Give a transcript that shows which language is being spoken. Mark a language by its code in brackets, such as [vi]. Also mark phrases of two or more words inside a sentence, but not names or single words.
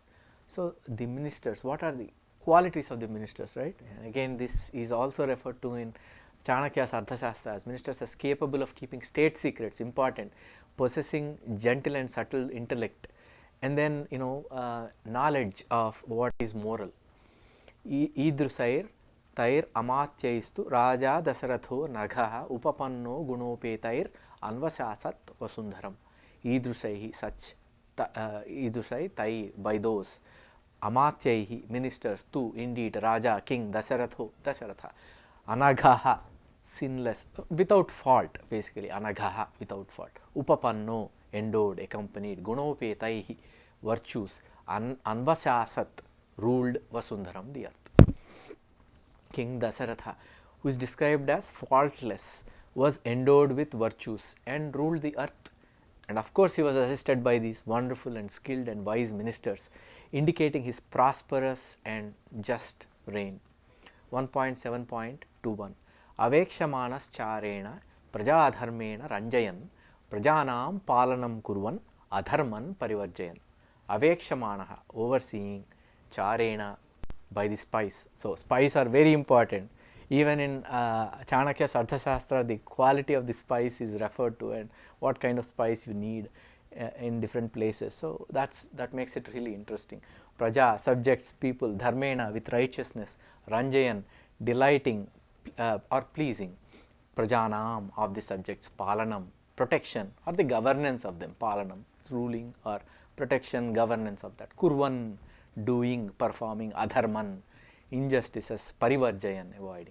[en] So the ministers, what are the qualities of the ministers, right? And again, this is also referred to in Chanakya's Arthasastra as ministers as capable of keeping state secrets, important, possessing gentle and subtle intellect, and then knowledge of what is moral. [sa] Idrusair tair amatyaistu raja Dasharatho nagha upapanno gunopetair anvasasat vasundharam. Idrusaihi, [en] such, idrusai, tai, by those, amatyaihi, ministers, tu, indeed, raja, king, Dasharatha, anaghaha, sinless, without fault, basically, anaghaha, without fault, upapanno, endowed, accompanied, gunopetaihi, virtues, anvasasat, ruled Vasundharam, the earth. King Dasharatha, who is described as faultless, was endowed with virtues and ruled the earth. And of course, he was assisted by these wonderful and skilled and wise ministers, indicating his prosperous and just reign. [sa] 1.7.21 Avekshamanas charena prajadharmena ranjayan prajanam palanam kurvan adharman parivarjayan. Avekshamanaha, overseeing, charena, [en] by the spies. So spies are very important. Even in Chanakya's Arthasastra, the quality of the spice is referred to and what kind of spice you need in different places. So that makes it really interesting. Praja, subjects, people, dharmena, with righteousness, ranjayan, delighting or pleasing, prajanam, of the subjects, palanam, protection or the governance of them, palanam, ruling or protection, governance of that, kurvan, doing, performing, adharman, injustices, parivarjayan, avoiding.